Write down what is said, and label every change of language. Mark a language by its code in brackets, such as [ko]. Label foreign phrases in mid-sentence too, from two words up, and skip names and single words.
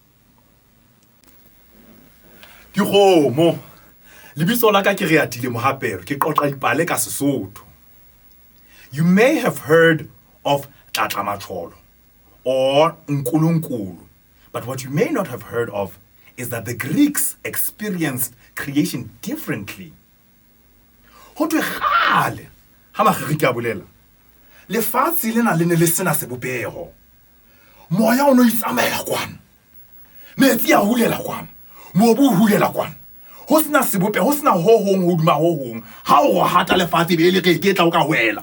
[en] You may have heard of Tlatlamatlolo or Nkulunkulu, but what you may not have heard of is that the Greeks experienced creation differently. [st] Lefatshe lena le ne le sena sebopeho. Moya o no itsamela kwana. Metsi a hulela kwana. Mobu o hulela kwana. Ho sena sebopeho, ho sena ho hong hodima ho hong. Ha o go hata lefatshe be le ke tla o ka wela.